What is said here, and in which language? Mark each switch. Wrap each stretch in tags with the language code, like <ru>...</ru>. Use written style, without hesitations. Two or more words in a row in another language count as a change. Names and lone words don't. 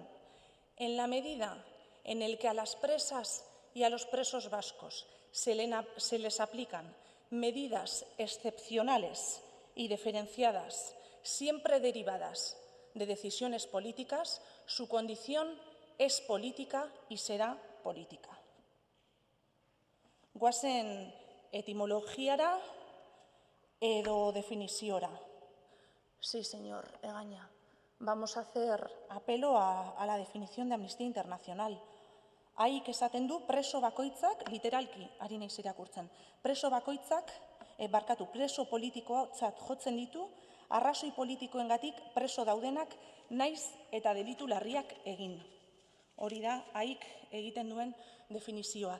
<es>En la medida en la que a las presas y a los presos vascos se les aplican medidas excepcionales y diferenciadas, siempre derivadas de decisiones políticas, su condición es política y será política.</es> <eu>Goazen etimologiara edo definiziora.</eu> <es>Sí, señor Egaña, vamos a hacer apelo a la definición de Amnistía Internacional.</es> <eu>Haik esaten du preso bakoitzak, literalki ari naiz irakurtzen, preso bakoitzak, preso politikotzat jotzen ditu, arrazoi politikoengatik preso daudenak naiz eta delitu larriak egin. Hori da, haik egiten duen definizioa.</eu>